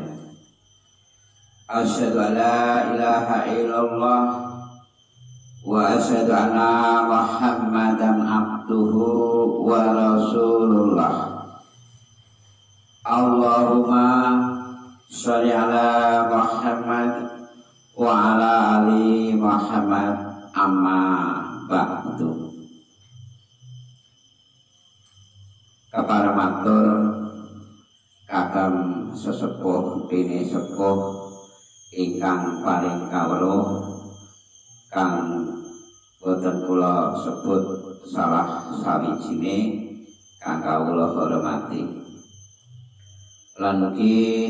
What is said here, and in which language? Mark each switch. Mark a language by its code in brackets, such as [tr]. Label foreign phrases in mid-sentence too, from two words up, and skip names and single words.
[ar] أشهد أن لا إله إلا الله وأشهد أن محمدا عبده ورسوله. اللهم صل على محمد وعلى آل محمد، أما بعد. [jv] Kepada matur kakang sesepuh bini sepuh ingkang paling kawruh kang boten kula sebut salah sawijine kang kawula hormati, lan ugi